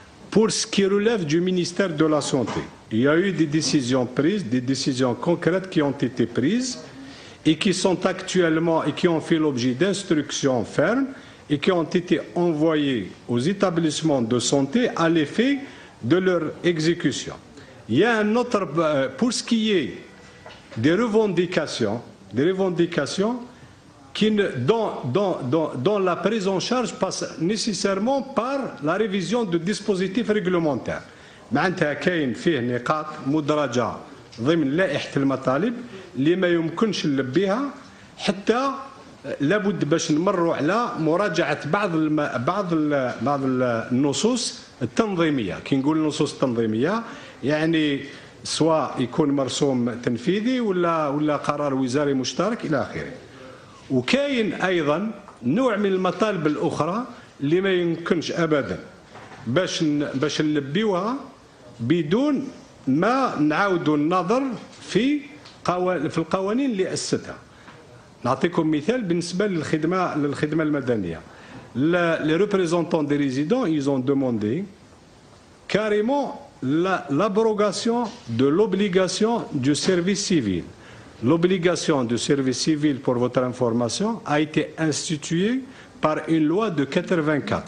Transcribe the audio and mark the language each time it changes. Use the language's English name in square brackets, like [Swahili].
[French] Pour ce qui relève du ministère de la Santé, il y a eu des décisions prises, des décisions concrètes qui ont été prises et qui sont actuellement et qui ont fait l'objet d'instructions fermes et qui ont été envoyées aux établissements de santé à l'effet de leur exécution. Il y a un autre, pour ce qui est des revendications dont la prise en charge passe nécessairement par la révision de dispositifs réglementaires. [Arabic] معناتها كاين فيه نقاط مدرجة ضمن لائحة المطالب اللي ما يمكنش نلبيها حتى لابد باش نمروا على مراجعة بعض النصوص التنظيمية. كي نقول النصوص التنظيمية يعني سواء يكون مرسوم تنفيذي ولا قرار وزاري مشترك إلى آخره. وكاين أيضا نوع من المطالب الأخرى اللي ما يمكنش أبدا باش نلبيوها بدون ما نعاودوا النظر في القوانين اللي أسستها. نعطيكم مثال بالنسبة للخدمة المدنية. [French] Les représentants des résidents, ils ont demandé carrément l'abrogation de l'obligation du service civil. L'obligation du service civil, pour votre information, a été instituée par une loi de 84.